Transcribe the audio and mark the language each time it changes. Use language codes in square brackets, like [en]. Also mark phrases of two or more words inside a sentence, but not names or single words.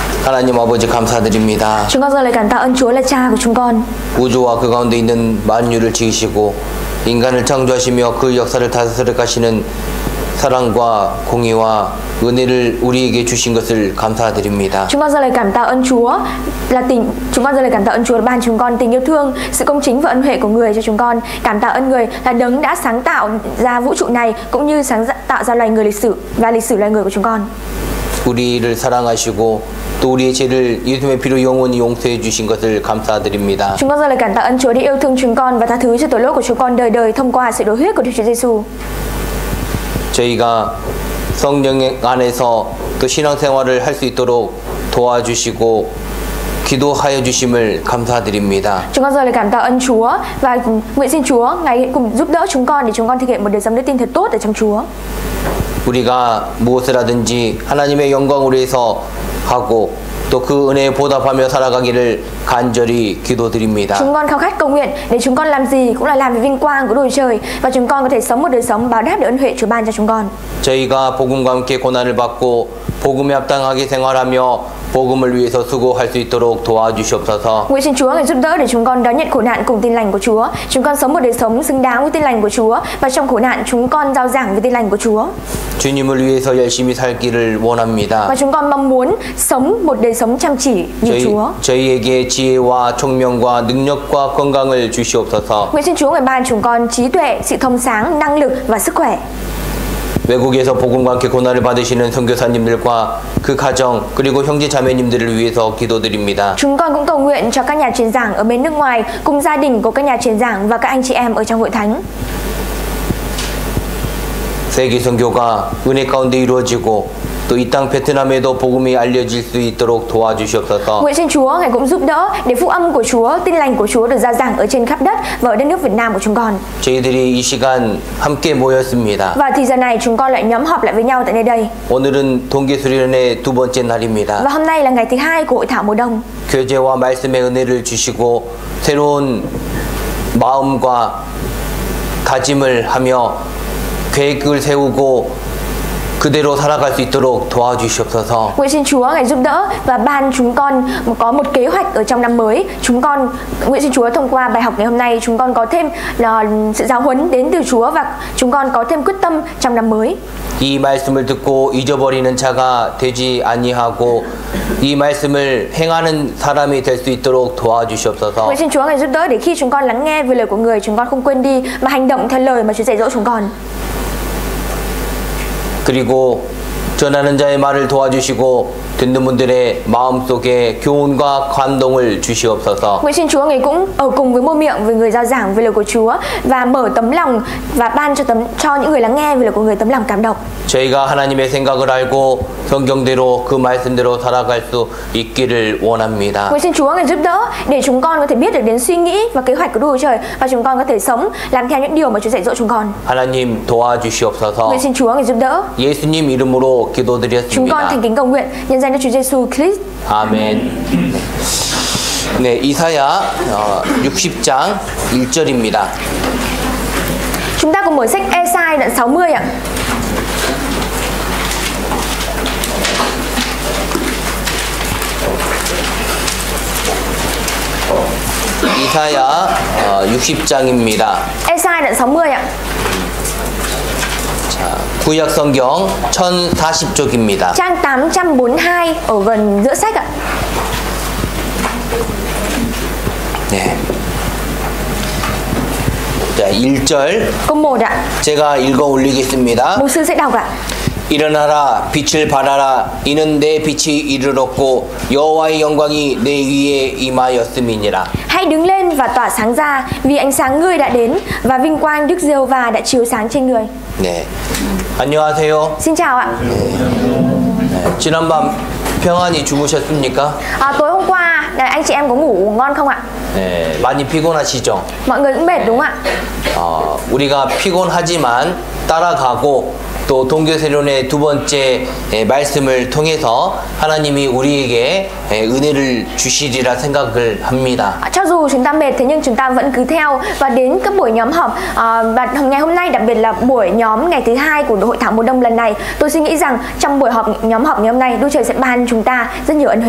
[ko] 하나님 아버지 감사드립니다. [vi] Chúng con dâng lời cảm tạ ơn Chúa là Cha của chúng con. [ko] 우주와 그 가운데 있는 만유를 지으시고 인간을 창조하시며 그 역사를 다스려 가시는 사랑과 공의와 은혜를 우리에게 주신 것을 감사드립니다. [vi] Chúng con dâng lời cảm tạ ơn Chúa là chúng con dâng lời cảm tạ ơn Chúa là ban chúng con tình yêu thương, sự công chính và ân huệ của người cho chúng con. Cảm tạ ơn người là đấng đã sáng tạo ra vũ trụ này cũng như sáng tạo ra loài người lịch sử và lịch sử loài người của chúng con. [ko] 우리를 사랑하시고 또 우리의 죄를 예수님의 피로 영원히 용서해 주신 것을 감사드립니다. [vi] Chúng con dâng lời cảm tạ ơn Chúa đã yêu thương chúng con và tha thứ cho tội lỗi của chúng con đời đời thông qua sự đổ huyết của Đức Chúa Giêsu. [ko] 저희가 성령 안에서 또 신앙생활을 할 수 있도록 도와주시고 기도하여 주심을 감사드립니다. [vi] Chúng con dâng lời cảm tạ ơn Chúa và nguyện xin Chúa Ngài cùng giúp đỡ chúng con để chúng con thực hiện một đời sống đức tin thật tốt ở trong Chúa. [ko] 우리가 무엇을 하든지 하나님의 영광을 위해서 하고 또 그 은혜에 보답하며 살아가기를 간절히 기도드립니다. [vi] Chúng con khao khát cầu nguyện để chúng con làm gì cũng là làm vì vinh quang của Đức Chúa Trời và chúng con có thể sống một đời sống báo đáp để ân huệ Chúa ban cho chúng con. [ko] 저희가 복음과 함께 고난을 받고 복음에 합당하게 생활하며 복음을 위해서 수고할 수 있도록 도와주시옵소서. [vi] Nguyện xin Chúa Ngài giúp đỡ để chúng con đón nhận khổ nạn cùng tin lành của Chúa. Chúng con sống một đời sống xứng đáng với tin lành của Chúa và trong khổ nạn chúng con rao giảng về tin lành của Chúa. [ko] 주님을 위해서 열심히 살기를 원합니다. [vi] Và chúng con mong muốn sống một đời sống chăm chỉ như Chúa. [ko] 저희에게 지혜와 총명과 능력과 건강을 주시옵소서. [vi] Nguyện xin Chúa Ngài ban chúng con trí tuệ, sự thông sáng, năng lực và sức khỏe. [ko] 외국에서 복음과 함께 고난을 받으시는 선교사님들과 그 가정 그리고 형제 자매님들을 위해서 기도드립니다. [vi] Chúng con cũng cầu nguyện cho các nhà truyền giảng ở bên nước ngoài cùng gia đình của các nhà truyền giảng và các anh chị em ở trong hội thánh. [ko] 세계 선교가 은혜 가운데 이루어지고 또 이 땅 베트남에도 복음이 알려질 수 있도록 도와주시옵소서. [vi] Nguyện xin Chúa Ngài cũng giúp đỡ để phúc âm của Chúa, tin lành của Chúa được rao giảng ở trên khắp đất và ở đất nước Việt Nam của chúng con. [ko] 저희들이 이 시간 함께 모였습니다. [vi] Và thì giờ này chúng con lại nhóm họp lại với nhau tại nơi đây. [ko] 오늘은 동계수련회 두 번째 날입니다. [vi] Và hôm nay là ngày thứ hai của hội thảo mùa đông. [ko] 교제와 말씀의 은혜를 주시고 새로운 마음과 다짐을 하며 계획을 세우고 그대로 살아갈 수 있도록 도와주시옵소서. [vi] Nguyện xin Chúa Ngài giúp đỡ và ban chúng con có một kế hoạch ở trong năm mới. Chúng con nguyện xin Chúa thông qua bài học ngày hôm nay chúng con có thêm sự giáo huấn đến từ Chúa và chúng con có thêm quyết tâm trong năm mới. [ko] 이 말씀을 듣고 잊어버리는 자가 되지 아니하고 이 말씀을 행하는 사람이 될 수 있도록 도와주시옵소서. [vi] Nguyện xin Chúa Ngài giúp đỡ để khi chúng con lắng nghe về lời của người chúng con không quên đi mà hành động theo lời mà Chúa dạy dỗ chúng con. [ko] 그리고 전하는 자의 말을 도와주시고 듣는 분들의 마음속에 교훈과 감동을 주시옵소서. [vi] Nguyện xin Chúa Ngài cũng ở cùng với môi miệng với người rao giảng về lời của Chúa và mở tấm lòng và ban cho những người lắng nghe về lời của người tấm lòng cảm động. [ko] 저희가 하나님의 생각을 알고 성경대로 그 말씀대로 살아갈 수 있기를 원합니다. [vi] Nguyện xin Chúa Ngài giúp đỡ để chúng con có thể biết được đến suy nghĩ và kế hoạch của Đức Chúa Trời và chúng con có thể sống làm theo những điều mà Chúa dạy dỗ chúng con. [ko] 하나님 도와주시옵소서. [vi] Nguyện xin Chúa Ngài giúp đỡ. [ko] 예수님 이름으로 [vi] Chúng con thành [ko] 기도드렸습니다. [vi] kính cầu nguyện nhân danh Đức Chúa Giêsu Christ. [ko] 아멘. 네, 이사야 60장 1절입니다. [vi] Chúng ta cùng mở sách Ê-sai đoạn 60 ạ. [ko] 이사야 60장입니다. [vi] Ê-sai đoạn 60 ạ. [ko] 구약 성경 1040쪽입니다. [vi] Trang 842 ở gần giữa sách ạ. [ko] 네. 자, 1절 [vi] Câu 1 ạ. [ko] 제가 읽어 올리겠습니다. [vi] 牧sư sẽ đọc ạ. [ko] 일어나라 빛을 발하라 이는 내 빛이 이르렀고 여호와의 영광이 내 위에 임하였음이니라. [vi] Hãy đứng lên và tỏa sáng ra vì ánh sáng ngươi đã đến và vinh quang Đức Giê-hô-va đã chiếu sáng trên người. [ko] 네. 안녕하세요. [vi] Xin chào ạ. [ko] 지난밤 평안히 주무셨습니까? [vi] Tối hôm qua anh chị em có ngủ ngon không ạ? [ko] 네, 많이 피곤하시죠? [vi] Mọi người cũng mệt đúng không ạ? [ko] 우리가 피곤하지만 따라가고 또 동교세론의 두 번째 말씀을 통해서 하나님이 우리에게 은혜를 주시리라 생각을 합니다. [vi] Cho dù chúng ta mệt thế nhưng chúng ta vẫn cứ theo và đến các buổi nhóm họp và ngày hôm nay, đặc biệt là buổi nhóm ngày thứ 2 của hội thảo mùa đông lần này, tôi suy nghĩ rằng trong buổi nhóm họp ngày hôm nay, Đức Trời sẽ ban chúng ta rất nhiều ân huệ.